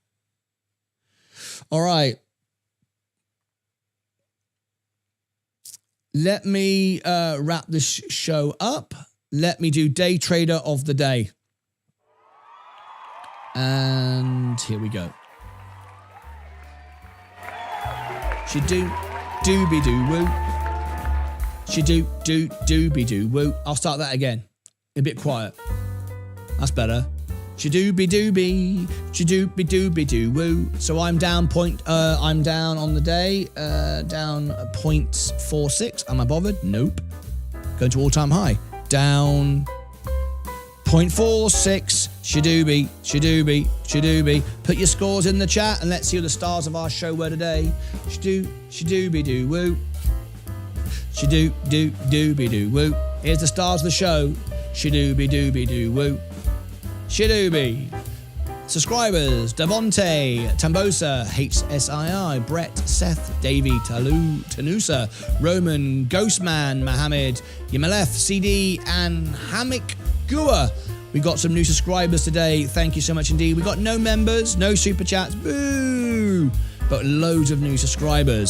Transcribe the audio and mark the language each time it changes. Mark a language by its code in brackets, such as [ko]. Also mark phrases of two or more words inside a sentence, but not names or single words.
[en] All right. Let me wrap this show up. Let me do Day Trader of the Day. And here we go. She-do-doo-be-doo-woo. She-do-do-do-be-doo-woo. I'll start that again. A bit quiet. That's better. She-do-be-doo-be. She-do-be-doo-be-doo-woo. So I'm down on the day, down 0.46. Am I bothered? Nope. Going to all-time high. Down 0.46. Shadooby, shadooby, shadooby. Put your scores in the chat and let's see who the stars of our show were today. Shadooby-doo-woo. Shadoo-doo-dooby-doo-woo. Here's the stars of the show. Shadooby-dooby-doo-woo. Shadooby. Subscribers: Devonte, Tambosa, HSII, Brett, Seth, Davey, Tanusa, Roman, Ghostman, Mohammed, Yamalef, CD, and Hamik Gua. We got some new subscribers today. Thank you so much indeed. We got no members, no super chats, boo, but loads of new subscribers.